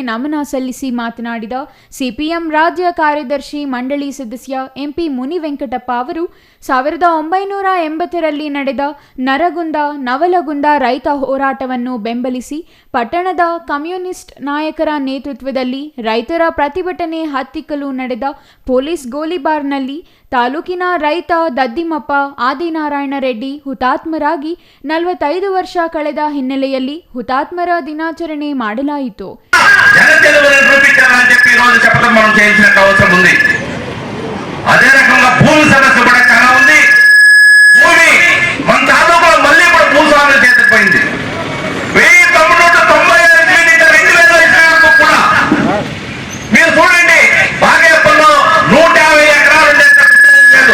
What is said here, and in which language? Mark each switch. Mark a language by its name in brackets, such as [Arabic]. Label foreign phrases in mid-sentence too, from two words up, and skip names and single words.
[Kannada] ನಮನ ಸಲ್ಲಿಸಿ ಮಾತನಾಡಿದ ಸಿಪಿಎಂ ರಾಜ್ಯ ಕಾರ್ಯದರ್ಶಿ ಮಂಡಳಿ ಸದಸ್ಯ ಎಂಪಿ ಮುನಿವೆಂಕಟಪ್ಪ ಅವರು 1980ರಲ್ಲಿ ನಡೆದ ನರಗುಂದ ನವಲಗುಂದ ರೈತ ಹೋರಾಟವನ್ನು ಬೆಂಬಲಿಸಿ ಪಟ್ಟಣದ ಕಮ್ಯುನಿಸ್ಟ್ ನಾಯಕರ ನೇತೃತ್ವದಲ್ಲಿ ರೈತರ ಪ್ರತಿಭಟನೆ ಹತ್ತಿಕ್ಕಲು ನಡೆದ ಪೊಲೀಸ್ ಗೋಲಿಬಾರ್ನಲ್ಲಿ ತಾಲೂಕಿನ ರೈತ ದದ್ದಿಮಪ್ಪ ಆದಿನಾರಾಯಣ ರೆಡ್ಡಿ ಹುತಾತ್ಮರಾಗಿ 45 ವರ್ಷ ಕಳೆದ ಹಿನ್ನೆಲೆಯಲ್ಲಿ ಹುತಾತ್ಮರ ದಿನಾಚರಣೆ ಮಾಡಲಾಯಿತು. [Telugu] అదే రకంగా భూమి సదస్సు కూడా చాలా ఉంది. భూమి మన తాలూకులో మళ్ళీ కూడా భూస్వాముల చేతికి పోయింది. 1995 నుంచి 2000 ఇచ్చినందుకు కూడా మీరు చూడండి, బాగేపల్లో 150 ఎకరాలు లేదు.